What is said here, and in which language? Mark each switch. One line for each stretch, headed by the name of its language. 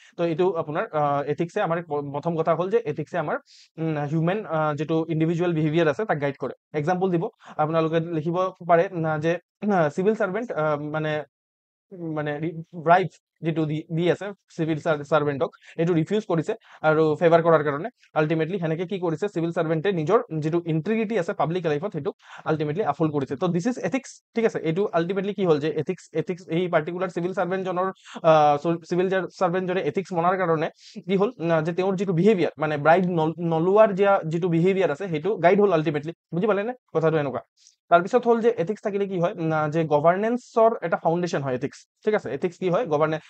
Assamese: তো এইটো আপোনাৰ এথিক্সে আমাৰ প্ৰথম কথা হ'ল যে এথিক্সে আমাৰ হিউমেন যিটো ইণ্ডিভিজুৱেল বিহেভিয়াৰ আছে তাক গাইড কৰে। এক্সাম্পল দিব, আপোনালোকে লিখিব পাৰে যে চিভিল সার্ভেন্ট মানে মানে ব্ৰাইব যিটো দি আছে চিভিল সার্ভেন্টক, এইটো ৰিফিউজ কৰিছে আৰু ফেভাৰ কৰাৰ কাৰণে। আল্টিমেটলি সেনেকে কি কৰিছে, চিভিল সার্ভেন্টে নিজৰ যিটো ইন্টিগ্ৰিটি আছে পাব্লিক লাইফত, সেইটো আল্টিমেটলি আফল কৰিছে। তো
English: this is ethics,
Assamese: ঠিক আছে। এইটো আল্টিমেটলি কি হ'ল যে এথিক্স এই পাৰ্টিকুলাৰ চিভিল সার্ভেন্টজনৰ চিভিল সার্ভেন্টজনে এথিক্স মনাৰ কাৰণে কি হ'ল, যে তেওঁৰ যিটো বিহেভিয়াৰ মানে ব্ৰাইব নলোৱাৰ যিটো বিহেভিয়াৰ আছে সেইটো গাইড হ'ল আল্টিমেটলি, বুজি পালে নে কথাটো? এনেকুৱা তাৰপিছত হ'ল যে এথিক্স থাকিলে কি হয়, যে গভাৰ্নেন্সৰ এটা ফাউণ্ডেশ্যন হয় এথিক্স, ঠিক আছে। এথিক্স কি হয়, গভাৰ্নেন্স।